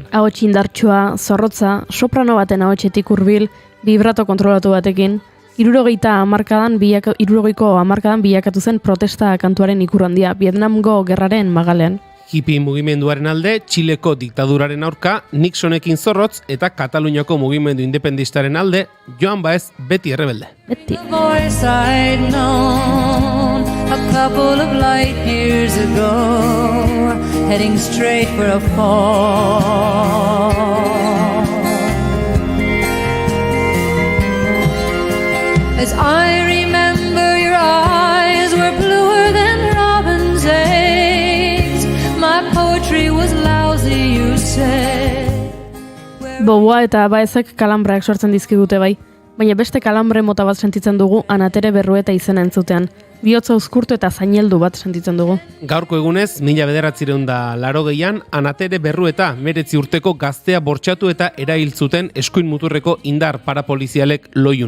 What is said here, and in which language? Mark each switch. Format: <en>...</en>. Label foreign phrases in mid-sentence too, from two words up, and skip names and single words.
<eu>Ahots indartsua, zorrotza, soprano baten ahotsetik hurbil, vibrato kontrolatu batekin, 70ko hamarkadan bilakatu zen protesta kantuaren ikur handia, Vietnamgo gerraren magalean. Hippie mugimenduaren alde, Txileko diktaduraren aurka, Nixonekin zorrotz eta Kataluniako mugimendu independistaren alde, Joan Baez beti errebelde. Beti.</eu> <en>Voice I'd known a couple of light years ago, heading straight for a fall. As I remember, your eyes were bluer than robin's eggs. My poetry was lousy, you said.</en> <eu>Beauvoir eta Baezek kalambreak sortzen dizkigute bai, baina beste kalambre mota bat sentitzen dugu Ana Tere Berrueta izena entzutean. Bihotza uzkurtu eta zaineldu bat sentitzen dugu. Gaurko egunez, 1980an, Ana Tere Berrueta 19 urteko gaztea bortxatu eta erail zuten eskuin muturreko indar parapolizialek Loiun.</eu>